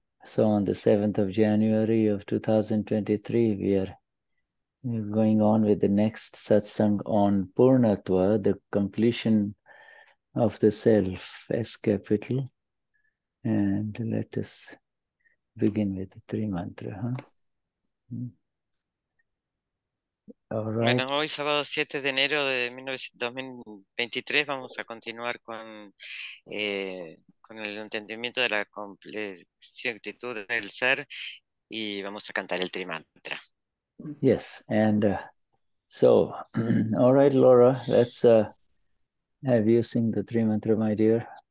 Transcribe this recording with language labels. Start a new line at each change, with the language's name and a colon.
English: So on the 7th of January of 2023, we're going on with the next satsang on Purnatva, the completion of the self, S capital. And let us begin with the three mantra. Huh? All right.
Spanish: Bueno, hoy sábado 7 de enero de 2023 vamos a continuar con el entendimiento de la completitud del ser y vamos a cantar el trimantra.
English: Yes, and so, all right, Laura, let's have you sing the three mantra, my dear.